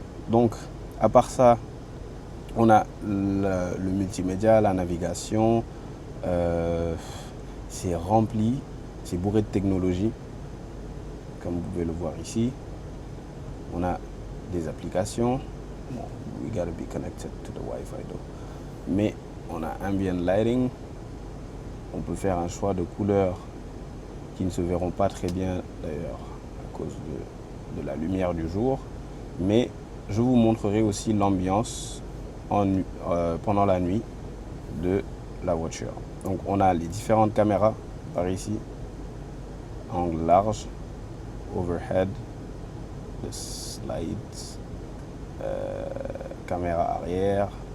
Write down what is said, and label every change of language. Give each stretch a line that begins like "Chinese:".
French: Donc, à part ça, on a le multimédia, la navigation, c'est rempli, c'est bourré de technologie. Comme vous pouvez le voir ici, on a des applications. Bon,
English: we gotta be connected to the Wi-Fi though.
French: Mais on a
English: ambient lighting.
French: On peut faire un choix de couleurs qui ne se verront pas très bien d'ailleurs à cause de la lumière du jour. Mais je vous montrerai aussi l'ambiance pendant la nuit de la voiture. Donc on a les différentes caméras par ici, angle large, overhead, le slides, caméra arrière.